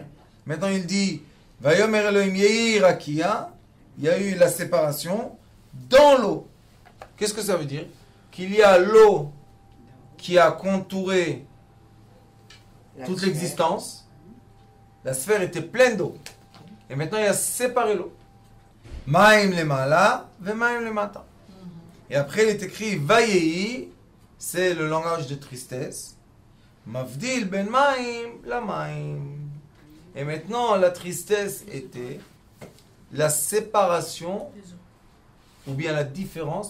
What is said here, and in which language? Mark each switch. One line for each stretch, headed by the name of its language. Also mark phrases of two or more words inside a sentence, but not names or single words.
French: Maintenant, il dit
Hebrew: ויאמר אלהים יהי רקיע.
French: Il y a eu la séparation dans l'eau. Qu'est-ce que ça veut dire? Qu'il y a l'eau qui a contouré toute l'existence. La sphère était pleine d'eau. Et maintenant, il a séparé l'eau.
Hebrew: מים למעלה, ומים למטה.
French: Et après, il est écrit Vayehi, c'est le langage de tristesse.
Hebrew: מבדיל בין מים למים.
French: Et maintenant, la tristesse était la séparation, ou bien la différence.